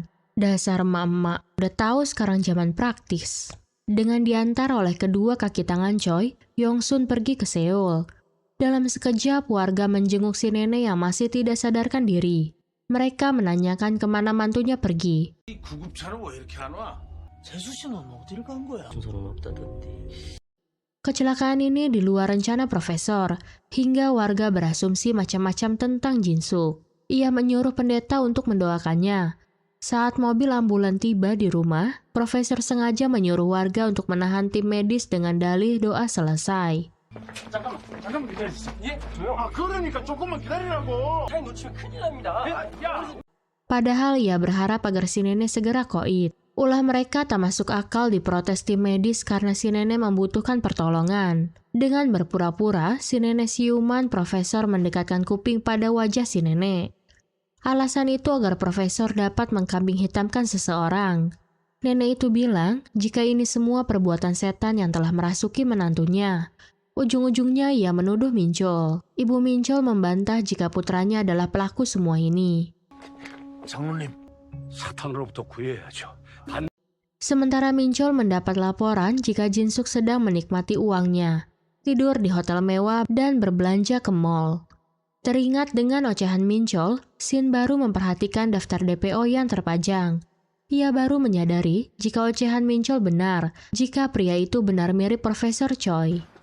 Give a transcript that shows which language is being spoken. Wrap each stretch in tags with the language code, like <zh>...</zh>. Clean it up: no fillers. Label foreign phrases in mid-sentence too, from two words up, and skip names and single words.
<id>Dasar emak-emak, udah tahu sekarang zaman praktis. Dengan diantar oleh kedua kaki tangan Choi, Yong-sun pergi ke Seoul. Dalam sekejap, warga menjenguk si nenek yang masih tidak sadarkan diri. Mereka menanyakan kemana mantunya pergi.</id> <ko>구급차는 왜 이렇게 안 와? 재수 씨는 어디를 간 거야?</ko> <id>Kecelakaan ini di luar rencana profesor, hingga warga berasumsi macam-macam tentang Jin-suk. Ia menyuruh pendeta untuk mendoakannya. Saat mobil ambulan tiba di rumah, profesor sengaja menyuruh warga untuk menahan tim medis dengan dalih doa selesai.</id> <ko>잠깐만 기다려주세요. 예? 그러니까 조금만 기다리라고. 타임 놓치면 큰일 납니다. 야!</ko> <id>Padahal ia berharap agar si nenek segera koid. Ulah mereka tak masuk akal diprotes tim medis karena si nenek membutuhkan pertolongan. Dengan berpura-pura, si nenek siuman, profesor mendekatkan kuping pada wajah si nenek. Alasan itu agar profesor dapat mengkambing hitamkan seseorang. Nenek itu bilang jika ini semua perbuatan setan yang telah merasuki menantunya. Ujung-ujungnya ia menuduh Minchol. Ibu Minchol membantah jika putranya adalah pelaku semua ini.</id> <ko>장로님, 사탄으로부터 구해야죠.</ko> <id>Sementara Minchol mendapat laporan jika Jin-suk sedang menikmati uangnya, tidur di hotel mewah dan berbelanja ke mall. Teringat dengan ocehan Minchol, Shin baru memperhatikan daftar DPO yang terpajang. Ia baru menyadari jika ocehan Minchol benar, jika pria itu benar mirip Profesor Choi.</id>